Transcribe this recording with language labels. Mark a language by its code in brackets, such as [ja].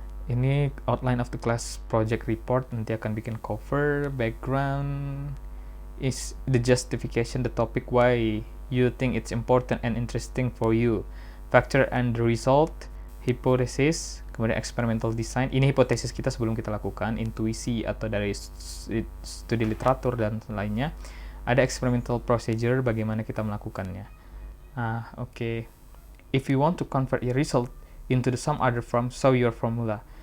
[en] Ini outline of the class project report, [id] nanti akan bikin [en] cover, background, is the justification, the topic, why you think it's important and interesting for you, factor and the result, hypothesis, [id] kemudian [en] experimental design. [id] Ini hipotesis kita sebelum kita lakukan, intuisi atau dari studi literatur dan lainnya. Ada experimental procedure, bagaimana kita melakukannya. Oke. [en] If you want to convert your result into some other form, show your formula.